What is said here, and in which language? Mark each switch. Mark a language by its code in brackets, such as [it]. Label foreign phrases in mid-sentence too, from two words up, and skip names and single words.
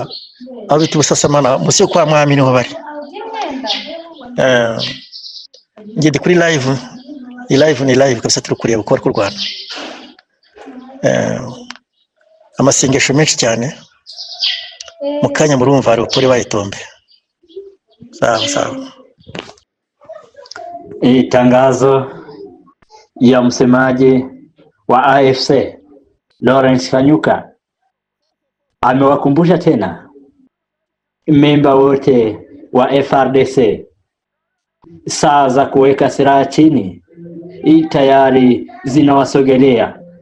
[rw] Aho bita Busasamana musi kwa mwami niho bari. Ngende kuri live. Ni live kabisa turi kureba uko kurwana. Amasengesho menshi cyane. Mukanya murumva ari upore bayitombe. [sw] Sawa. Tangazo ya msemaji wa AFC Lawrence Kanyuka amewakumbusha tena memba wote wa FRDC saa za kuweka silaha chini tayari zinawasogelea.